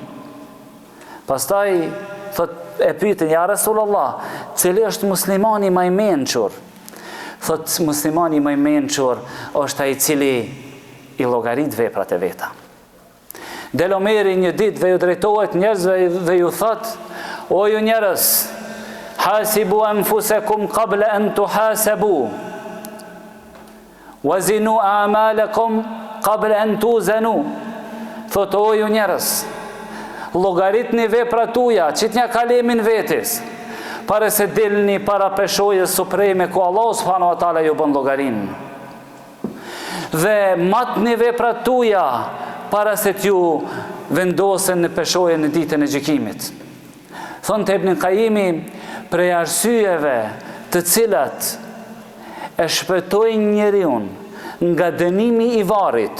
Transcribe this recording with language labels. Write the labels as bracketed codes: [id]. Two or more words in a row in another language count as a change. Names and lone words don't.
[sq] Pastaj thot, e pyetin, [ar] يا رسول الله, [sq] cili është muslimani më i mençur? Thot, muslimani më i mençur është ai i cili i llogarit veprat e veta. Del Omeri një ditë dhe ju drejtohet njerëzve dhe ju thot, o ju njerëz, [ar] حاسبوا أنفسكم قبل أن تحاسبوا وزنوا أعمالكم قبل أن توزنوا. [sq] Thot, o ju njerëz, llogaritni veprat tuaja, qitnja kalemin vetes, para se dilni para peshojës supreme ku [ar] الله سبحانه وتعالى [sq] ju bën llogarin. Dhe matni veprat tuaja para se t'ju vendosen në peshojën në ditën e gjykimit. Thonë të Ibn Qayyimi, prej arsyeve të cilat e shpëtojnë njeriun nga dënimi i varrit.